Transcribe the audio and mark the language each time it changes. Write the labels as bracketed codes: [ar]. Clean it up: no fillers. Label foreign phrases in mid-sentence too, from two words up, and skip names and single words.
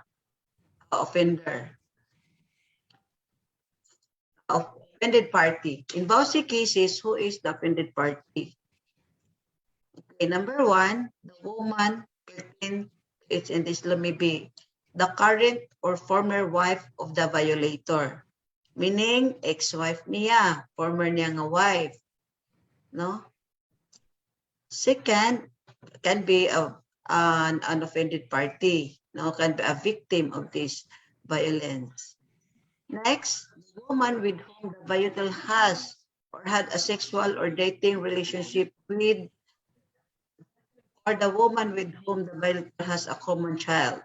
[en] Offender. Offended party. In both cases, who is the offended party? Okay, number one, the woman pertained, it's in this law may be the current or former wife of the violator. Meaning, ex-wife niya, former [hil] niya nga [en] wife. No? Second, can be an offended party. No? Can be a victim of this violence. Next, the woman with whom the violator has or had a sexual or dating relationship with, or the woman with whom the violator has a common child.